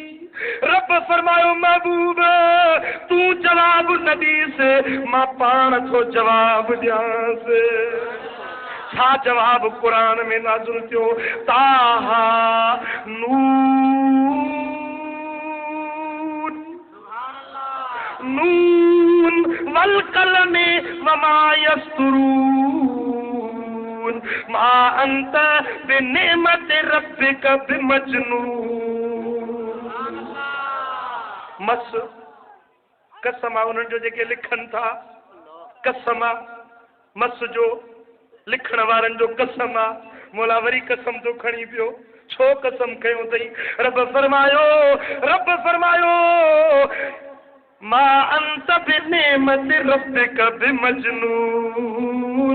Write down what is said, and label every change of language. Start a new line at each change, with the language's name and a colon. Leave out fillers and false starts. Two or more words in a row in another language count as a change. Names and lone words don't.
Sindhi: रब फरमायो महबूब तूं जवाब न ॾींसि, मां पाण थो जवाब ॾियांसि। छा जवाब क़ुरान में नाज़िल थियो?
Arabic: طه ن ن والقلم وما يسطرون ما أنت بنعمة ربك بمجنون.
Sindhi: मस कसम आहे उन्हनि जो जेके लिखनि था, कसम आहे मस जो लिखण वारनि जो कसम आहे। मौला वरी कसम थो खणी पियो, छो कसम कयो अथई? रब फरमायो
Arabic: ما أنت بنعمة ربك بمجنون.